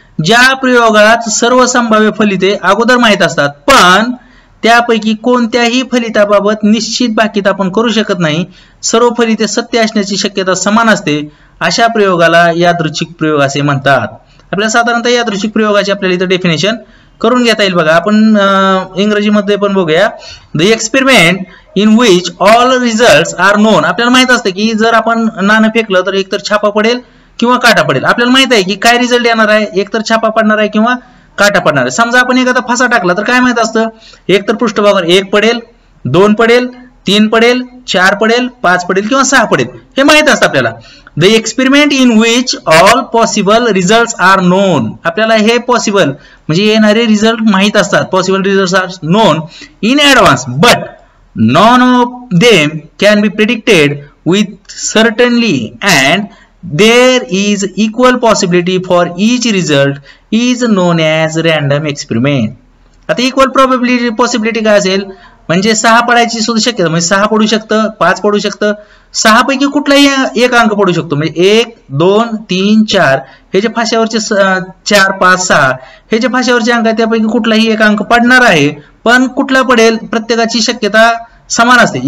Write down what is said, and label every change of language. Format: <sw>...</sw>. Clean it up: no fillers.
<mr>ज्या प्रयोगात सर्व संभाव्य फलिते अगोदर माहित असतात पण त्यापैकी कोणत्याही फलिताबाबत निश्चित भाकीत आपण करू शकत नाही, सर्व फलिते सत्य असण्याची शक्यता समान असते, अशा प्रयोगाला यादृच्छिक प्रयोग असे म्हणतात. आपल्याला साधारणतः यादृच्छिक प्रयोगाची आपल्याला इथं डेफिनेशन करून घेता येईल बघा. आपण इंग्रजीमध्ये पण बघूया.</mr> <en>The experiment in which all results are known.</en> <mr>आपल्याला माहित असतं की जर आपण नाणं फेकलं तर एकतर छापा पडेल किंवा काटा पडेल. आपल्याला माहित आहे की काय रिझल्ट येणार आहे, एकतर छापा पडणार आहे किंवा काटा पडणार आहे. समजा आपण एखादा फासा टाकला तर काय माहित असतं, एकतर पृष्ठभागावर 1 पडेल, 2 पडेल, 3 पडेल, 4 पडेल, 5 पडेल किंवा 6 पडेल, हे माहित असतं आपल्याला.</mr> <en>The experiment in which all possible results are known.</en> <mr>आपल्याला हे पॉसिबल म्हणजे येणारे रिझल्ट माहित असतात,</mr> <en>Possible results are known in advance, but none of them can be predicted with certainty and there is equal possibility for each result is known as random experiment.</en> <mr>आता equal probability possibility काय असेल, म्हणजे 6 पडायची सुद्धा शक्यता, म्हणजे 6 पडू शकतं, 5 पडू शकतं, 6 पैकी कुठलाही एक अंक पडू शकतो. म्हणजे 1 2 3 4 हे जे फाश्यावरचे 4 5 6 हे जे फाश्यावरचे अंक आहेत त्यापैकी कुठलाही एक अंक पडणार आहे, पण कुठला पडेल प्रत्येकाची शक्यता समान असते.</mr>